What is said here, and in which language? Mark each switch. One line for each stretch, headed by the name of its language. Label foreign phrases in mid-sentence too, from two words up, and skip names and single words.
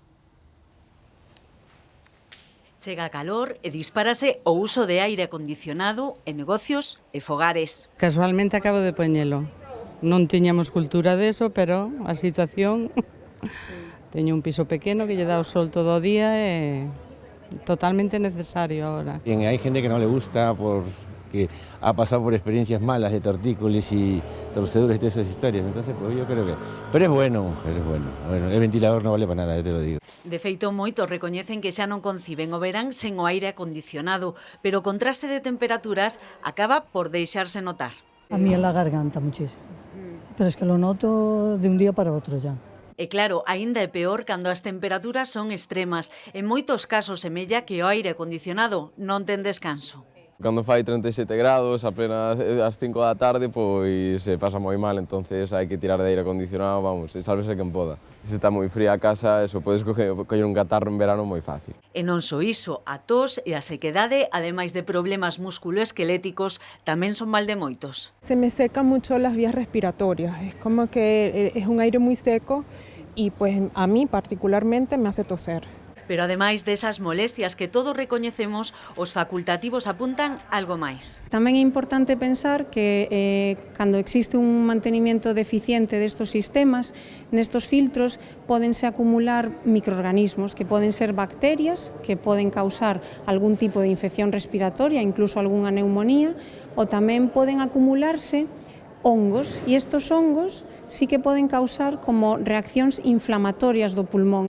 Galician: Chega a calor e dispárase o uso de aire acondicionado en negocios e fogares. Casualmente acabo de poñelo. Non tiñamos cultura deso, pero a situación... Teño un piso pequeno que lle dá o sol todo o día e totalmente necesario ahora.
Spanish: Bien, hay gente que no le gusta porque ha pasado por experiencias malas de tortícolis y torceduras y todas esas historias, entonces pues yo creo que... Pero es bueno, mujer, es bueno. Bueno, el ventilador no vale para nada, yo te lo digo.
Galician: De feito, moitos recoñecen que xa non conciben o verán sen o aire acondicionado, pero o contraste de temperaturas acaba por deixarse notar.
Spanish: A mí en la garganta muchísimo. Pero es que lo noto de un día para otro ya.
Galician: E claro, aínda é peor cando as temperaturas son extremas. En moitos casos semella que o aire acondicionado non ten descanso. Cando fai 37 grados, apenas ás 5 da tarde, pois se pasa moi mal, entonces hai que tirar de aire acondicionado, vamos, e sálvese quen poda. Se está moi fría a casa, eso podes coller un catarro en verano moi fácil. E non só iso, a tos e a sequedade, ademais de problemas musculoesqueléticos, tamén son mal de moitos.
Spanish: Se me secan mucho las vías respiratorias, es como que es un aire muy seco y pues a mí particularmente me hace toser.
Galician: Pero ademais desas molestias que todos recoñecemos, os facultativos apuntan algo máis. Tamén é importante pensar que cando existe un mantenimiento deficiente destos sistemas, nestos filtros pódense acumular microorganismos que poden ser bacterias, que poden causar algún tipo de infección respiratoria, incluso algunha neumonía, ou tamén poden acumularse hongos, e estos hongos sí que poden causar como reaccións inflamatorias do pulmón.